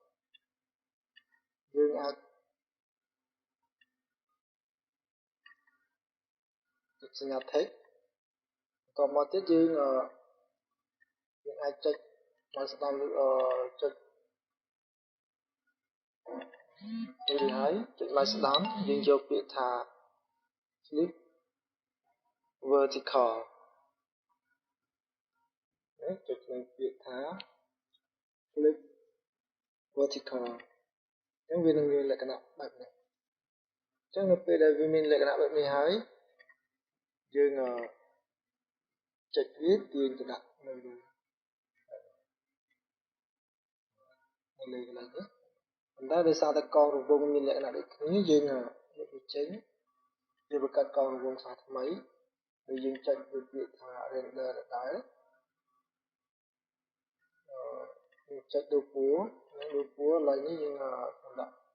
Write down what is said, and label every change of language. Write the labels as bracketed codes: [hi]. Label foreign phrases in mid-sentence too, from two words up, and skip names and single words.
[km] យើងអាចចុចសញ្ញា text បន្តមកទៀតយើងអាចចុចមកស្ដាំចុច រួចហើយចុចមកស្ដាំយើងយកពាក្យថា [en] flip vertical [km] ចុចលើពាក្យថា [en] flip vertical [km] អញ្ចឹងវានឹងមានលក្ខណៈបែបនេះអញ្ចឹងនៅពេលដែលវាមានលក្ខណៈបែបនេះហើយយើងចុចវាទាញទៅដាក់នៅលើ កន្លែងនេះប៉ុន្តែដោយសារតែកងរង្វង់មានលក្ខណៈដូចគ្នាយើងយកវាចេញយើងបង្កើតកងរង្វង់សាថ្មីហើយយើងចុចលើពាក្យថា render ដដែលយើងចុចលើពួរឡើយនេះយើងដាក់